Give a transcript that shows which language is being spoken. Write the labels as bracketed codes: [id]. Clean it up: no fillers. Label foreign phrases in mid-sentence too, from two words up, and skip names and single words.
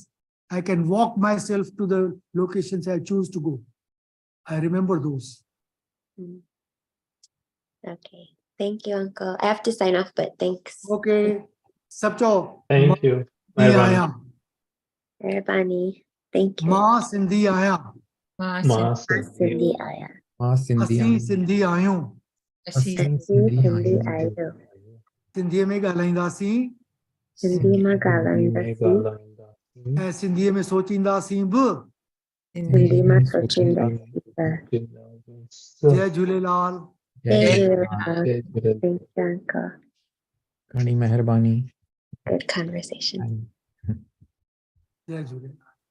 [en] I can walk myself to the locations I choose to go. I remember those. Okay. Thank you, Uncle. I have to sign off, but thanks. Okay. Sabcho. Thank you. [sd] Sindhi Mehrbani. aaya. [en] Everybody. Thank you. [sd] मां सिंधी आयां. Ma सिंधी आयां. Sindhi असीं सिंधी आहियूं. Asin Sindhi Sindhi Ayo. Sindhi mein ॻाल्हाईंदासीं. सिंधीअ में ॻाल्हाईंदासीं. ऐं सिंधीअ में सोचींदासीं बि. सिंधीअ में सोचींदासीं. जय झूलेलाल. [en] Thank you, Uncle. [sd] कनी मेहरबानी. [en] Good conversation. [sd] जय झूलेलाल.